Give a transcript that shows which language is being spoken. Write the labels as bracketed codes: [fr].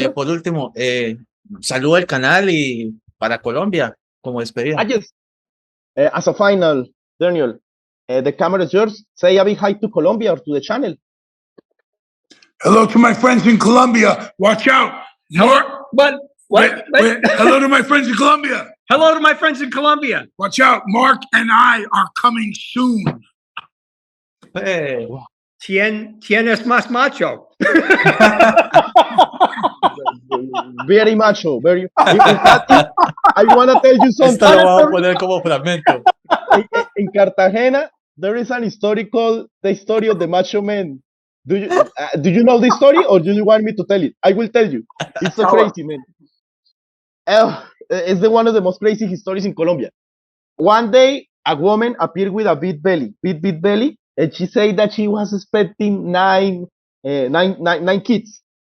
[es] Por último, saluda al canal y para Colombia como despedida. [en] Yes. As a final, Daniel, the camera is yours. Say a big hi to Colombia or to the channel. Hello to my friends in Colombia. Watch out. Mark. What? Wait. Hello to my friends in Colombia. Hello to my friends in Colombia. Watch out. Mark and I are coming soon. Hey. [es] ¿Quién es más macho? [en] Very macho. Very. In fact, I want to tell you something. [es] Esto lo voy a poner como fragmento. [en] In Cartagena, there is the story of the macho man. Do you know this story, or do you want me to tell it? I will tell you. It's so crazy, man. It's one of the most crazy stories in Colombia. One day, a woman appeared with a big belly, and she said that she was expecting nine kids.